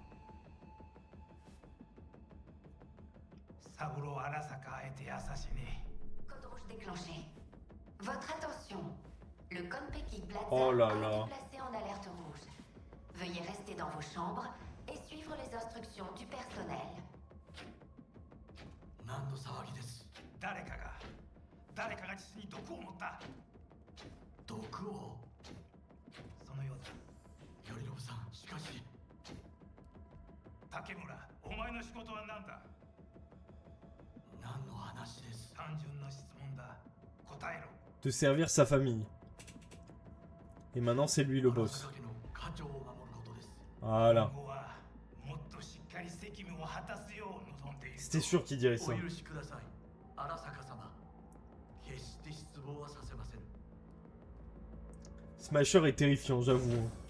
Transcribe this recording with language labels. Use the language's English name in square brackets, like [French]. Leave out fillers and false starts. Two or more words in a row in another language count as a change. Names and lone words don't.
[French] Saburo Arasaka a été assassiné. Code rouge déclenché. Votre attention. Le Konpeki Plaza Oh là a là. été placé en alerte rouge. Veuillez rester dans vos chambres et suivre les instructions du personnel. [Japanese] 何の騒ぎです。誰かが実に毒を持った。毒を。そのようだ。頼信さん、しかし。竹村、お前の仕事は何だ。何の話です。単純な質問だ。答えろ。 [French] De servir sa famille. Et maintenant, c'est lui le boss. Voilà. C'était sûr qu'il dirait ça. Smasher est terrifiant, j'avoue.